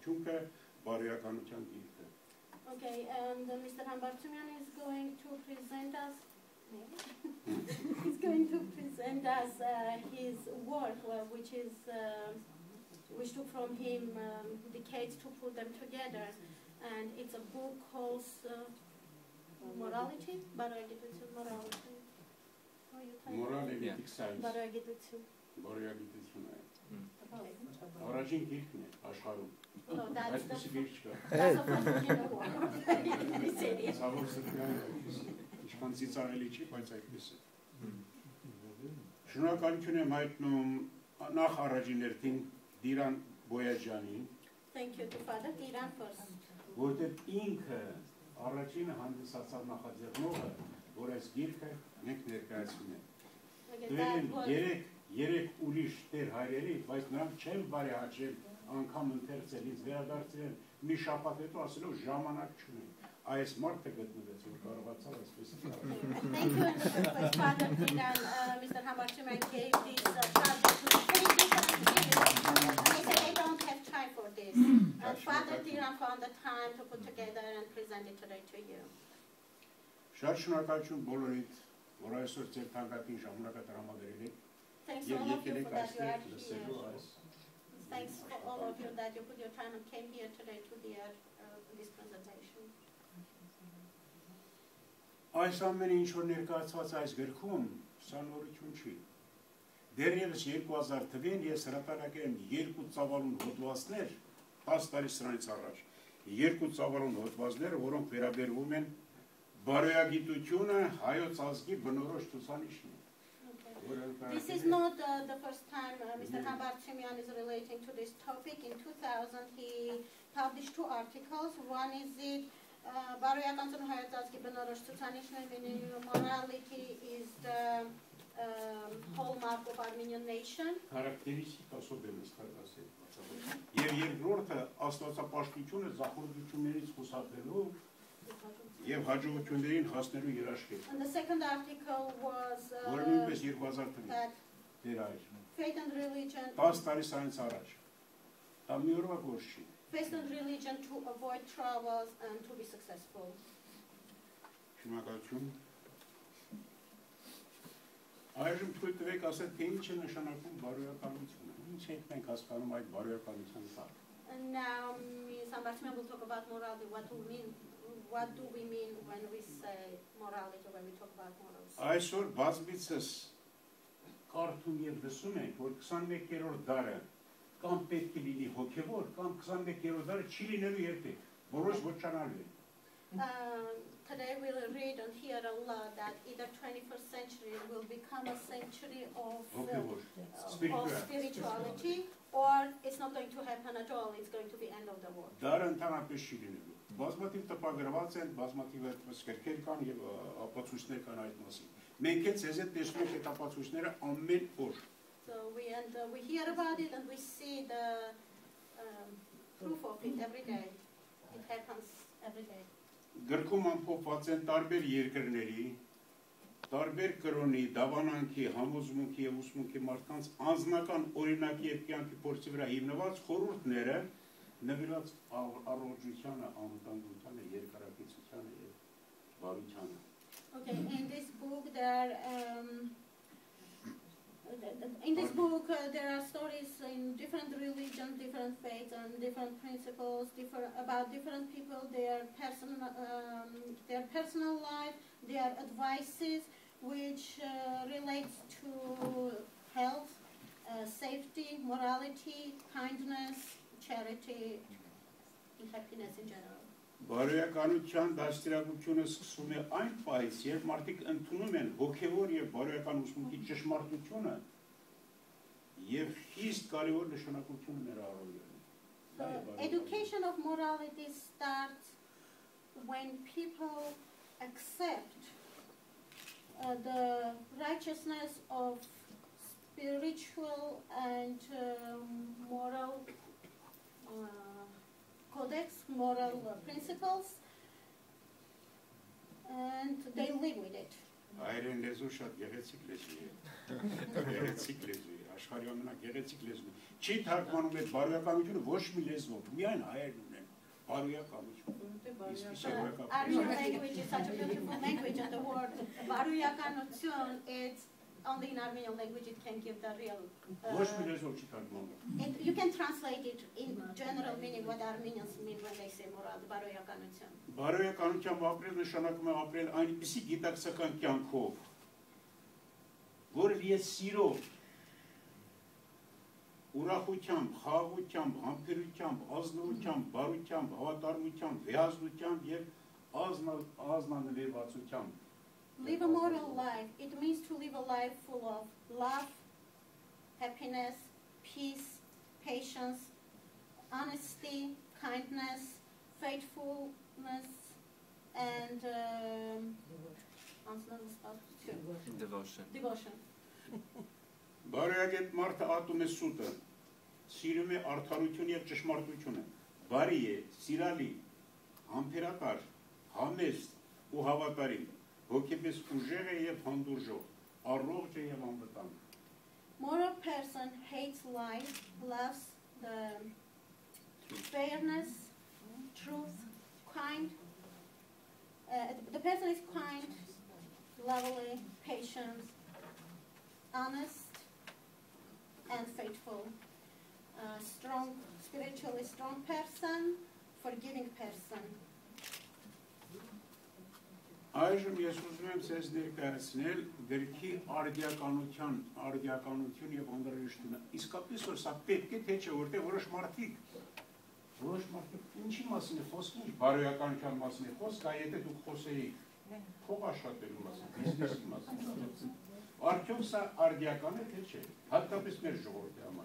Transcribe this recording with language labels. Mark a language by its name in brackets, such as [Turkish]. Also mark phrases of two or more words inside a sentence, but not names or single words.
[Armenian] արդյունքը բարոյականության գիրքը։ [English] Okay, and Mr. Hambartumian is going to present us. He's going to present us his work, which took from him decades to put them together, and it's a book called Morality. Morality. Morality science. [Armenian] Առաջին գիրքն է աշխարհում։ [English] That's the [Armenian] first gիրք չկա։ Ցավոք սրտի ինչքան ծիծաղելի չի, բայց այդպես է։ Շնորհակալություն եմ հայտնում նախ առաջին հերթին Դիրան Բոյաջյանին։ [English] Thank you to Father Diran first. [Armenian] Որտեղ ինքը առաջինը հանդիսացավ նախաձեռնողը, որ այս գիրքը մենք ներկայացնում ենք։ Երեք ուրիշ տեր հայրերի, բայց նրանք չեն բարեհաճել անգամ ընթերցել, ինձ վերադարձրել մի շաբաթ հետո ասելով ժամանակ չունեն։ Այս մարդը գտնվեց, որ կարողացավ այսպես [English] Thank you, Father Diran. Mr. Hambartumian gave this charge to the pages and he said they don't have time for this. And Father Diran found the time to put together and present it today to you. [Armenian] Շատ շնորհակալություն բոլորիդ, որ այսօր ձեր թանկագին ժամանակը տրամադրել եք։ [English] Thanks to all of you for that you are here. Thanks for all of you that you put your time and came here today to hear this presentation. [Armenian] Այս ամենը ինչ որ ներկայացված այս գրքում, սա նորություն չի։ Դեռևս 2000 թվականին ես հրապարակել եմ 2 ծավալուն հոդվածներ 10 տարի սրանից առաջ։ 2 ծավալուն հոդվածներ, որոնք վերաբերվում են բարոյագիտությունը հայոց ազգի բնորոշ ցուցանիշն է։ [English] This is not the first time Mr. Hambartumian is relating to this topic. In 2000 he published 2 articles. One is it [Armenian] բարոյականությունը հայոց ազգի բնորոշ ցուցանիշն է, [English] morality is the hallmark of Armenian nation. [Russian] Характеристիկ особенно сказать. [Armenian] Եվ երկրորդը աստվածապաշտությունը զախորտություններից խուսափելու եւ հաջողություններին հասնելու երաշխիք։ [English] And the second article was [Armenian] որը նույնպես 2000 թվականին դեր այր։ [English] Faith and religion. [Armenian] 10 տարի սրանից առաջ։ Դա մի օրվա գործ չի։ [English] Faith and religion to avoid troubles and to be successful. [Armenian] Շնորհակալություն։ Այժմ թույլ տվեք ասել, թե ինչ է նշանակում բարոյականությունը։ Ինչ ենք մենք հասկանում այդ բարոյականության տակ։ [English] And now Ms. Hambartumian will talk about morality. What do we mean when we say morality, when we talk about morals? [Armenian] Այսօր բազմիցս կարդում եւ լսում ենք, որ 21-րդ դարը կամ պետք է լինի հոգեվոր, կամ 21-րդ դարը չի լինելու երբեք, որոշ ոչանալու է։ [English] Today we'll read and hear a lot that either 21st century will become a century of spirituality, or it's not going to happen at all, it's going to be end of the world. [Armenian] Դարը ընդհանրապես չի լինելու։ Բազմաթիվ տպագրված են, բազմաթիվ գրքեր կան եւ ապացույցներ կան այդ մասին։ Մենք էլ ցեզ հետ տեսնում ենք այդ ապացույցները ամեն օր։ [English] So we hear about it and we see the proof of it every day. It happens every day. [Armenian] Գրքում ամփոփված են տարբեր երկրների, տարբեր կրոնի, դավանանքի, համոզմունքի եւ ուսմունքի մարդկանց անձնական օրինակի եւ կյանքի փորձի վրա հիմնված խորհուրդները նվիրված առողջությանը, անվտանգությանը, երկարակեցությանը եւ բարությանը։ [English] Okay, in this book there are stories in different religions, different faiths, and different principles, about different people, their personal life, their advices, which relates to health, safety, morality, kindness, charity, and happiness in general. [Armenian] Բարոյականության դաստիարակությունը սկսվում է այն պահից, երբ մարդիկ ընդունում են հոգևոր եւ բարոյական ուսմունքի ճշմարտությունը եւ խիստ կարեւոր նշանակություն ներառում։ [English] The education of morality starts when people accept the righteousness of spiritual and moral codex, moral principles, and they live with it. [Armenian] Այրեն լեզու շատ գեղեցիկ լեզու է։ Գեղեցիկ լեզու է։ աշխարհի ամենագեղեցիկ լեզուն։ Չի թարգմանում այդ բարոյականությունը ոչ մի լեզվով, միայն հայերն ունեն բարոյականություն։ [English] Armenian language is such a beautiful language, and the word բարոյականություն is only in Armenian language it can give the real. [Armenian] Ոչ մի լեզվով չի թարգմանում։ [English] You can translate it in general meaning what Armenians mean when they say Murad բարոյականություն. [Armenian] Բարոյականությամբ ապրել նշանակում է ապրել այնպիսի գիտակցական կյանքով, որը ես սիրով, ուրախությամբ, խաղաղությամբ, համբերությամբ, ազնվությամբ, բարությամբ, հավատարմությամբ, վեհազդությամբ եւ ազնանվերվածությամբ։ [English] Live a moral life. It means to live a life full of love, happiness, peace, patience, honesty, kindness, faithfulness, and devotion. [Armenian] Բարոյագետ մարդը ատում է սուտը, սիրում է արդարություն եւ ճշմարտությունը, բարի է, սիրալի, համբերատար, համեստ ու հավատարիմ, հոգեպես ուժեղ է եւ հանդուրժող, առողջ է եւ անվտանգ։ [English] Moral person hates lies, loves the fairness, truth, kind. The person is kind, lovely, patient, honest, and faithful. Strong, spiritually strong person, forgiving person. [Armenian] Այժմ ես ուզում եմ ձեզ ներկայացնել գրքի արդիականություն եւ անհրաժեշտությունը։ Իսկապես որ սա պետք է թե չէ, որտեղ որոշ մարդիկ ինչի մասին է խոսքը, բարոյականության մասին է խոսքը, եթե դուք խոսեիք փող աշխատելու մասին, բիզնեսի մասին։ Արդյոք սա արդիական է թե չէ, հատկապես մեր ժողովրդի համար։